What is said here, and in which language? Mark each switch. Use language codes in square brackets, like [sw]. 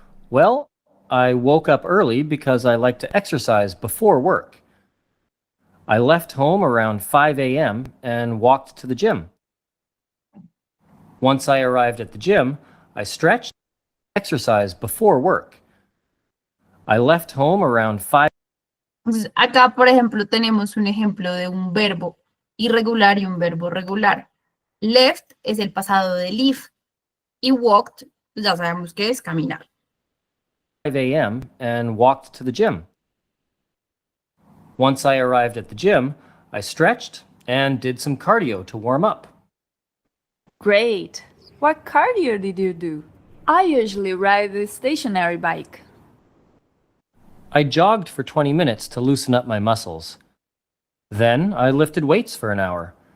[en] Well, I woke up early because I like to exercise before work. I left home around 5 a.m. and walked to the gym. Once I arrived at the gym, I stretched and exercised before work. I left home around 5. [es] Entonces, acá, por ejemplo, tenemos un ejemplo de un verbo irregular y un verbo regular. Left es el pasado de leave y walked, ya sabemos que es caminar. [en] 5 a.m. and walked to the gym. Once I arrived at the gym, I stretched and did some cardio to warm up. Great! What cardio did you do? I usually ride the stationary bike. I jogged for 20 minutes to loosen up my muscles. Then I lifted weights for an hour.